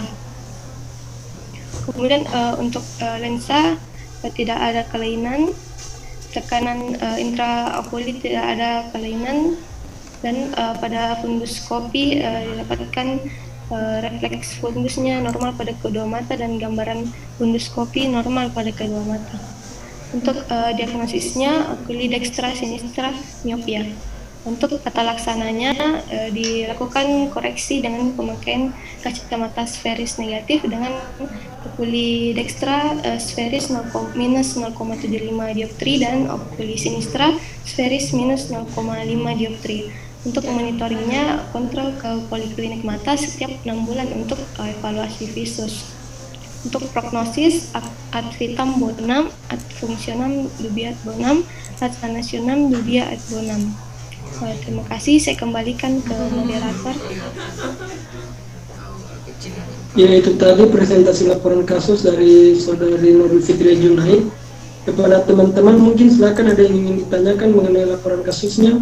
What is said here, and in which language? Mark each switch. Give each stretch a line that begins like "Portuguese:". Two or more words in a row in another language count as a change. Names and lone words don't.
Indonesian: Kemudian untuk lensa tidak ada kelainan, tekanan intraokulit tidak ada kelainan, dan pada funduskopi didapatkan refleks fundusnya normal pada kedua mata dan gambaran funduskopi normal pada kedua mata. Untuk diagnosisnya
Latin: okuli dextra sinistra miopia.
Indonesian: Untuk tata laksananya dilakukan koreksi dengan pemakaian kacamata sferis negatif dengan
Latin: okuli dextra
Indonesian: sferis minus 0,75 dioptri dan
Latin: okuli sinistra
Indonesian: sferis minus 0,5 dioptri. Untuk monitoringnya, kontrol ke poliklinik mata setiap 6 bulan untuk evaluasi visus. Untuk prognosis,
Latin: ad vitam bonum, ad functionam dubia bonum, ad sanationem dubia ad bonum.
Indonesian: Terima kasih, saya kembalikan ke moderator. Ya, itu tadi presentasi laporan kasus dari Saudari Nurul Fitria Junaid. Kepada teman-teman mungkin silakan ada yang ingin ditanyakan mengenai laporan kasusnya.